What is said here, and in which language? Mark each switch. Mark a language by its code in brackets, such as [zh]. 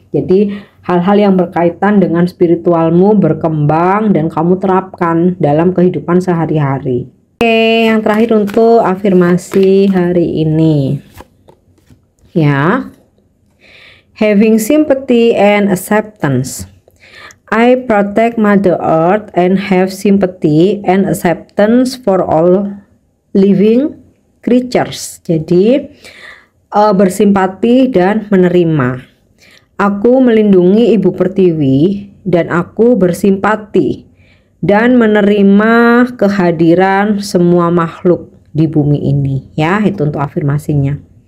[id] Jadi hal-hal yang berkaitan dengan spiritualmu berkembang dan kamu terapkan dalam kehidupan sehari-hari. Oke, yang terakhir untuk afirmasi hari ini ya. [en] Having sympathy and acceptance. I protect Mother Earth and have sympathy and acceptance for all living creatures. [id] Jadi bersimpati dan menerima. Aku melindungi Ibu Pertiwi dan aku bersimpati dan menerima kehadiran semua makhluk di bumi ini. Ya, itu untuk afirmasinya.